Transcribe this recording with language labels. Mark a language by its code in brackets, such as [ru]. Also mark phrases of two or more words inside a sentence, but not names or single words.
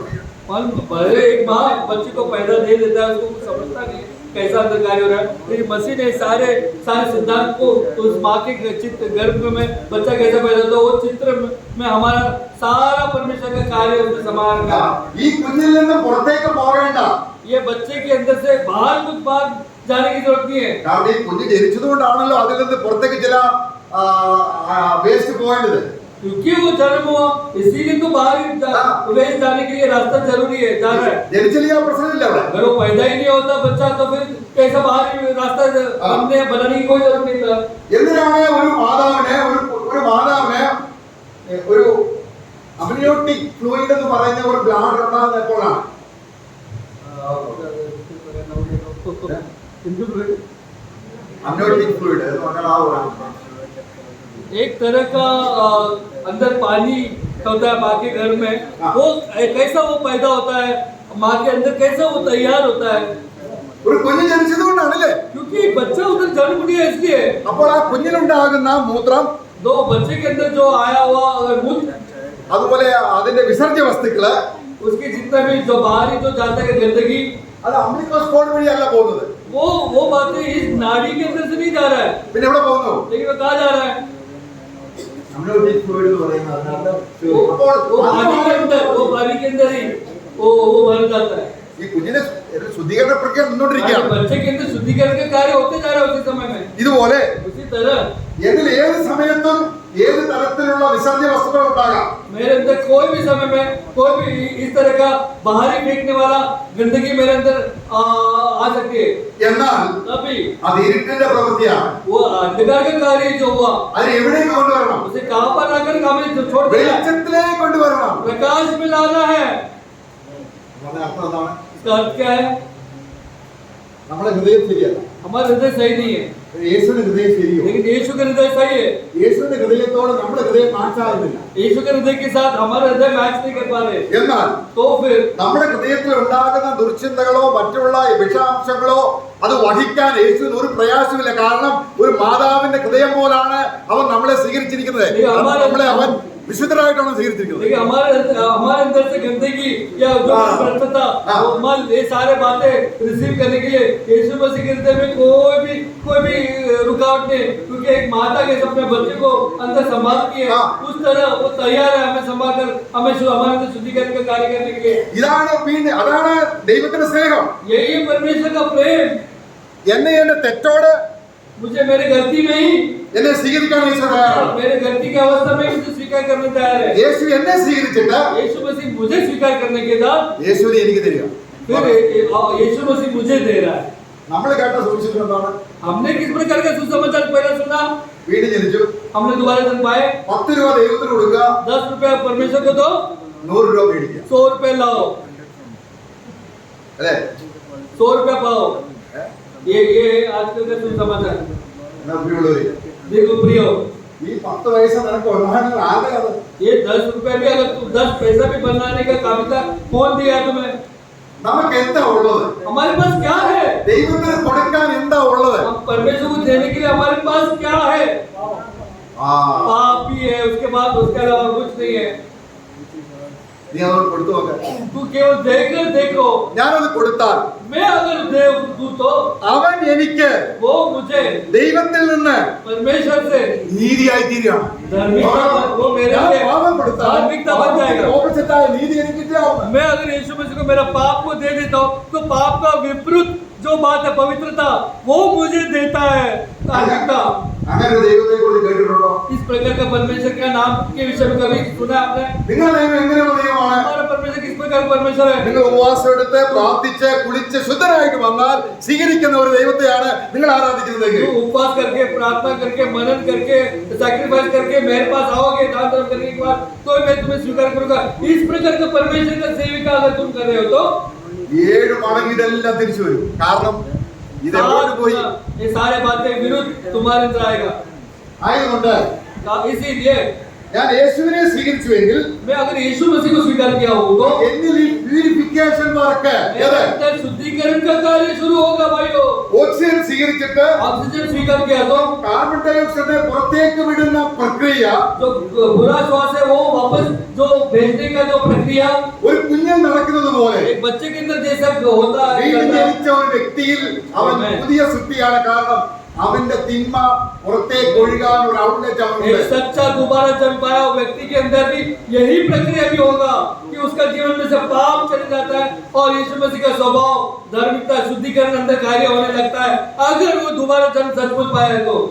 [hi] भले एक माँ बच्चे को पैदा दे देता है उसको कुछ समझता नहीं कैसा अंदर कार्य हो रहा है. लेकिन मसीह ने सारे सिद्धांत को उस माँ के चित्र गर्भ में बच्चा कैसा पैदा होता है वो चित्र में हमारा सारा परमेश्वर का कार्य उसमें समा रखा है. [ml] ഈ കുഞ്ഞിൽ നിന്ന് പുറത്തേക്ക് പോകേണ്ട. [hi] ये बच्चे के अंदर से बाहर कुछ बाहर जाने की जरूरत नहीं है. [ml] കാരണം ഈ കുഞ്ഞ് ജനിച്ചതുകൊണ്ടാണല്ലോ അതിൽ നിന്ന് പുറത്തേക്ക് ചില വേസ്റ്റ് പോകേണ്ടത്. [hi] क्योंकि वो जन्म हुआ इसीलिए तो बाहर वेस्ट जाने के लिए रास्ता जरूरी है. जाना है. [ml] ജനിച്ചില്ല പ്രശ്നമില്ല അവിടെ. [hi] अगर वो पैदा ही नहीं होता बच्चा तो फिर कैसा बाहर रास्ता हमने बनाने की कोई जरूरत नहीं था. [ml] എന്തിനാണ് ഒരു മാതാവിനെ ഒരു [en] amniotic fluid [ml] എന്ന് പറയുന്ന ഒരു ബ്ലാഡർ ഉണ്ടാകുന്നത് എപ്പോഴാണ്? [en] amniotic fluid [ml] എന്ന് പറഞ്ഞാൽ ആ [hi] एक तरह का अंदर पानी होता है माँ के घर में. वो कैसा वो पैदा होता है माँ के अंदर कैसा वो तैयार होता है. [ml] ഒരു കുഞ്ഞ് ജനിച്ചതുകൊണ്ടാണല്ലേ? [hi] क्योंकि बच्चा उधर जन्म लिया इसलिए. [ml] അപ്പോൾ ആ കുഞ്ഞിനുണ്ടാകുന്ന മൂത്രം [hi] दो बच्चे के अंदर जो आया हुआ अगर मूत्र [ml] അതുപോലെ അതിന്റെ വിസർജ്യ വസ്തുക്കള് [hi] उसके जितना भी जो बाहरी जो जाता है गंदगी [ml] അത് [en] umbilical cord [ml] വഴിയല്ല പോകുന്നത്. [hi] वो बातें इस नाड़ी के अंदर से नहीं जा रहा है. [ml] പിന്നെ എവിടെ പോകുന്നു? [hi] लेकिन वो कहाँ जा रहा है? [en] amniotic fluid [ml] എന്ന് പറയുന്നത് അതിനകത്ത് [hi] वो पानी के अंदर ही वो भर जाता है. [ml] ഈ കുഞ്ഞിനെ ശുദ്ധീകരണ പ്രക്രിയ മുന്നോട്ടിരിക്കുകയാണ്. [hi] बच्चे के अंदर शुद्धिकरण के कार्य होते जा रहे हैं उसी समय में. [ml] ഇതുപോലെ [hi] उसी तरह [ml] എന്നിൽ ഏത് സമയത്തും ഏത് തരത്തിലുള്ള വിസർജ്യ വസ്തുക്കൾ ഉണ്ടാകാം. [hi] मेरे अंदर कोई भी समय में कोई भी इस तरह का बाहरी फेंकने वाला गंदगी मेरे अंदर आ सकती है. [ml] എന്നാൽ [hi] तभी [ml] അത് ഇരുട്ടിന്റെ പ്രവൃത്തിയാണ്. [hi] वो अंधकार का कार्य जो हुआ [ml] അതിനെ എവിടേക്ക് കൊണ്ടുവരണം? [hi] उसे कहाँ पर आकर हमें छोड़ दिया. [ml] വെളിച്ചത്തിലേക്ക് കൊണ്ടുവരണം. [hi] प्रकाश में लाना है। [ml] അതിന്റെ അർത്ഥം എന്താണ്? [hi] इसका अर्थ क्या है? [ml] നമ്മുടെ ഹൃദയം ശരിയല്ല, [hi] हमारा हृदय सही नहीं है, [ml] യേശുവിന്റെ ഹൃദയം ശരിയോ? [hi] लेकिन यीशु का हृदय सही है। [ml] യേശുവിന്റെ ഹൃദയത്തോട് നമ്മുടെ ഹൃദയം മാച്ച് ആകുന്നില്ല. [hi] यीशु के हृदय के साथ हमारा हृदय मैच नहीं कर पा रहे, [ml] എന്നാൽ [hi] तो फिर [ml] നമ്മുടെ ഹൃദയത്തിൽ ഉണ്ടാകുന്ന ദുർചിന്തകളോ മറ്റുള്ള വിഷാംശങ്ങളോ അത് വഹിക്കാൻ യേശുവിന് ഒരു പ്രയാസമില്ല. കാരണം ഒരു മാതാവിന്റെ ഹൃദയം പോലാണ് അവൻ നമ്മളെ സ്വീകരിച്ചിരിക്കുന്നത്. നമ്മളെ അവൻ വിശുദ്ധരായിട്ടാണ് സ്വീകരിച്ചിരിക്കുന്നത്. [hi] देखिए हमारे अंदर से गंदगी या जो भ्रष्टता वो मल ये सारे बातें रिसीव करने के लिए यीशु मसीह के हृदय में कोई भी रुकावट नहीं, क्योंकि एक माता के अपने बच्चे को अंदर संभालती है, उस तरह वो तैयार है हमें संभाल कर हमें हमारे अंदर शुद्धिकरण का कार्य करने के लिए। [ml] അതാണ് ദൈവത്തിന്റെ സ്നേഹം. [hi] यही है परमेश्वर का प्रेम। [ml] എന്നെ എന്റെ തെറ്റോട് [hi] मुझे मेरी गलती में ही [ml] എന്നെ സ്വീകരിക്കാൻ യേശു തയ്യാറാണ്. [hi] मेरे गलती की अवस्था में मुझे स्वीकार करने तैयार है। [ml] യേശു എന്നെ സ്വീകരിച്ചിട്ട് [hi] यीशु मसीह मुझे स्वीकार करने के बाद [ml] യേശുവിനെ എനിക്ക് തരിക. [hi] फिर यीशु मसीह मुझे दे रहा है। [ml] നമ്മൾ കേട്ട സുവിശേഷം എന്താണ്? [hi] हमने किस प्रकार का सुसमाचार पहले सुना? [ml] വീണ്ടും ജനിച്ചു, [hi] हमने दोबारा जन्म पाए, [ml] 10 രൂപ ദൈവത്തിന് കൊടുക്കുക, [hi] 10 रुपया परमेश्वर को दो, [ml] 100 രൂപ മേടിക്കുക. [hi] 100 रुपये लाओ, [ml] അല്ലേ? [hi] 100 रुपया पाओ। ये आजकल का सुसमाचार। [ml] എന്നാ പ്രിയമുള്ളവരെ, [hi] देखो प्रियो, [ml] ഈ 10 പൈസ നിനക്ക് ഉണ്ടാകാനുള്ള ആഗ്രഹം അത്. [hi] ये 10 रुपये भी अगर तुम 10 पैसा भी बनाने का काबिलियत कौन दिया तुम्हें? [ml] നമുക്ക് എന്താ ഉള്ളത്? [hi] हमारे पास क्या है? [ml] ദൈവത്തിന് കൊടുക്കാൻ എന്താ ഉള്ളത്? [hi] हम परमेश्वर को देने के लिए हमारे पास क्या है? पाप ही है, उसके बाद उसके अलावा कुछ नहीं है। [ml] നീ അവരോട് കൊടുത്തു നോക്ക. [hi] तू केवल देखकर देखो, [ml] ഞാനത് കൊടുത്താൽ [hi] मैं अगर दूं तो [ml] അവൻ എനിക്ക് [hi] वो मुझे [ml] ദൈവത്തിൽ നിന്ന് [hi] परमेश्वर से [ml] നീതിയായി തീരുകയാണ്. [hi] वो मेरे [ml] ഞാൻ [hi] लिए [ml] പാപം കൊടുത്താൽ [hi] धार्मिकता बन जाएगा। [ml] ഓപ്പോസിറ്റായ നീതി എനിക്ക് കിട്ടിയാവുന്നു. [hi] मैं अगर यीशु मसीह को मेरा पाप को दे देता हूँ तो पाप का विपरीत जो बात है पवित्रता वो मुझे देता है धार्मिकता। [ml] അങ്ങനെ ഒരു ദൈവത്തെ കുറിച്ച് കേട്ടിട്ടുണ്ടോ? [hi] इस प्रकार का परमेश्वर का नाम के विषय में कभी सुना आपने? [ml] നിങ്ങളുടെ ദൈവം എങ്ങനെയുള്ള ദൈവമാണ്? [hi] हमारा परमेश्वर किस प्रकार का परमेश्वर है? [ml] നിങ്ങൾ ഉപവാസം എടുത്ത് പ്രാർത്ഥിച്ച് കുളിച്ച് ശുദ്ധരായിട്ട് വന്നാൽ സ്വീകരിക്കുന്ന ഒരു ദൈവത്തെയാണ് നിങ്ങൾ ആരാധിക്കുന്നതെങ്കിൽ [hi] तो उपवास करके प्रार्थना करके मनन करके सैक्रिफाइस करके मेरे पास आओगे दान धर्म करने के बाद तो मैं तुम्हें स्वीकार करूंगा। इस प्रकार का परमेश्वर का सेविका अगर तुम कर रहे हो तो [ml] 7 മടങ്ങ് ഇതെല്ലാം തിരിച്ചു वരും. കാരണം ഇത് എങ്ങോട്ട് പോയി? [hi] ये सारे बातें विरुद्ध तुम्हारे अंदर आएगा। [ml] ആയതുകൊണ്ട് [hi] इसीलिए [ml] ഞാൻ യേശുവിനെ സ്വീകരിച്ചുവെങ്കിൽ [hi] मैं अगर यीशु मसीह को स्वीकार किया हो तो [ml] എന്നിൽ ഈ [en] purification work [hi] मेरे अंदर शुद्धिकरण का कार्य शुरू होगा भाइयों। [ml] ഓക്സിജൻ സ്വീകരിച്ചിട്ട് [hi] ऑक्सीजन स्वीकार किया तो [en] carbon dioxide [ml] പുറത്തേക്ക് വിടുന്ന പ്രക്രിയ [hi] जो बुरा श्वास है वो वापस जो भेजने का जो प्रक्रिया [ml] ഒരു കുഞ്ഞൻ നടക്കുന്നത് പോലെ [hi] एक बच्चे के अंदर जैसा होता है [ml] വീണ്ടും ജനിച്ച ഒരു വ്യക്തിയിൽ അവൻ പുതിയ സൃഷ്ടിയാണ്. കാരണം അവന്റെ തിന്മ പുറത്തേക്ക് ഒഴുകാൻ ഒരു ഔട്ട്ലെറ്റ് [hi] एक [ml] അവനുണ്ട്. [hi] सच्चा दोबारा जन्म पाया हुआ व्यक्ति के अंदर भी यही प्रक्रिया भी होगा कि उसका जीवन में से पाप चले जाता है और यीशु मसीह का स्वभाव धार्मिकता शुद्धिकरण अंदर कार्य होने लगता है अगर वो दोबारा जन्म सचमुच पाया है तो।